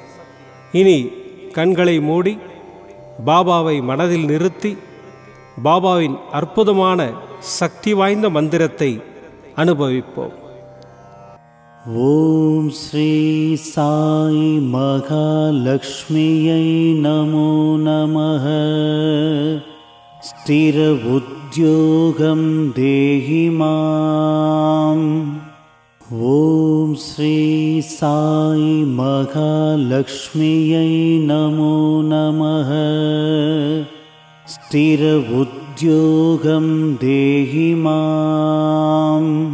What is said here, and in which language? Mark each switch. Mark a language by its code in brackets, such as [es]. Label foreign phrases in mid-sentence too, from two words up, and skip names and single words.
[ta] இனி கண்களை மூடி பாபாவை மனதில் நிறுத்தி பாபாவின் அற்புதமான சக்தி வாய்ந்த மந்திரத்தை அனுபவிப்போம். [sa] ॐ श्री साई महालक्ष्म्यै नमो नमः. स्थिर उद्योगं देहि माम्. ॐ श्री साई महालक्ष्म्यै नमो नमः। स्थिर उद्योगं देहि माम्।